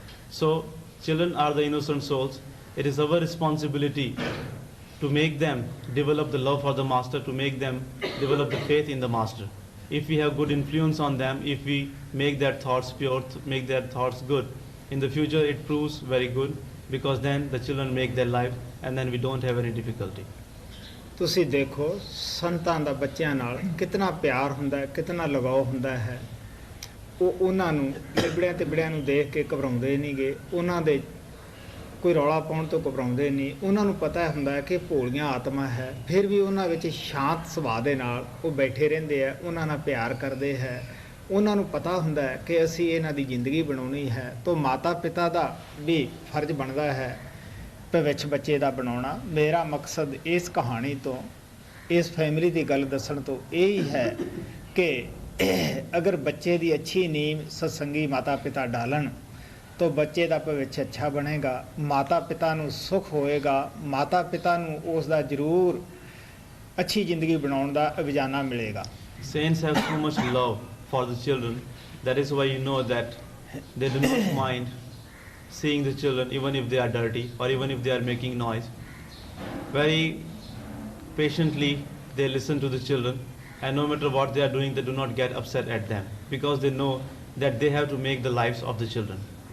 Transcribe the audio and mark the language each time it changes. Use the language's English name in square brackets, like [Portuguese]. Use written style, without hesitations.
[English] So children are the innocent souls. It is our responsibility to make them develop the love for the master, to make them develop the faith in the master. If we have good influence on them, if we make their thoughts pure, make their thoughts good, in the future it proves very good, because then the children make their life and then we don't have any difficulty. [Punjabi] ਤੁਸੀਂ ਦੇਖੋ ਸੰਤਾਂ ਦਾ ਬੱਚਿਆਂ ਨਾਲ ਕਿਤਨਾ ਪਿਆਰ ਹੁੰਦਾ ਹੈ, ਕਿਤਨਾ ਲਗਾਓ ਹੁੰਦਾ ਹੈ। ਉਹ ਉਹਨਾਂ ਨੂੰ ਲਿਬੜਿਆਂ ਤੇ ਬੜਿਆਂ ਨੂੰ ਦੇਖ ਕੇ ਘਬਰਾਉਂਦੇ ਨਹੀਂਗੇ, ਉਹਨਾਂ ਦੇ ਕੋਈ ਰੌਲਾ ਪਾਉਣ ਤੋਂ ਘਬਰਾਉਂਦੇ ਨਹੀਂ। ਉਹਨਾਂ ਨੂੰ ਪਤਾ ਹੁੰਦਾ ਹੈ ਕਿ ਭੋਲੀਆਂ ਆਤਮਾ ਹੈ, ਫਿਰ ਵੀ ਉਹਨਾਂ ਵਿੱਚ ਸ਼ਾਂਤ ਸੁਭਾਅ ਦੇ ਨਾਲ ਉਹ ਬੈਠੇ ਰਹਿੰਦੇ ਆ, ਉਹਨਾਂ ਨਾਲ ਪਿਆਰ ਕਰਦੇ ਹੈ। ਉਹਨਾਂ ਨੂੰ ਪਤਾ ਹੁੰਦਾ ਹੈ ਕਿ ਅਸੀਂ ਇਹਨਾਂ ਦੀ ਜ਼ਿੰਦਗੀ ਬਣਾਉਣੀ ਹੈ, ਤਾਂ ਮਾਤਾ ਪਿਤਾ ਦਾ ਵੀ ਫਰਜ਼ ਬਣਦਾ ਹੈ ਭਵਿੱਖ ਬੱਚੇ ਦਾ ਬਣਾਉਣਾ। ਮੇਰਾ ਮਕਸਦ ਇਸ ਕਹਾਣੀ ਤੋਂ, ਇਸ ਫੈਮਿਲੀ ਦੀ ਗੱਲ ਦੱਸਣ ਤੋਂ ਇਹ ਹੀ ਹੈ ਕਿ ਅਗਰ ਬੱਚੇ ਦੀ ਅੱਛੀ ਨੀਂਹ ਸਤਸੰਗੀ ਮਾਤਾ ਪਿਤਾ ਡਾਲਣ तो बच्चे का भविष्य अच्छा बनेगा, माता पिता नू सुख होएगा, माता पिता नू उस दा जरूर अच्छी जिंदगी बनाने का अभिजाना मिलेगा। [English] Saints have so much love for the children, that is why you know that they do not mind seeing the children even if they are dirty or even if they are making noise. Very patiently they listen to the children, and no matter what they are doing, they do not get upset at them, because they know that they have to make the lives of the children.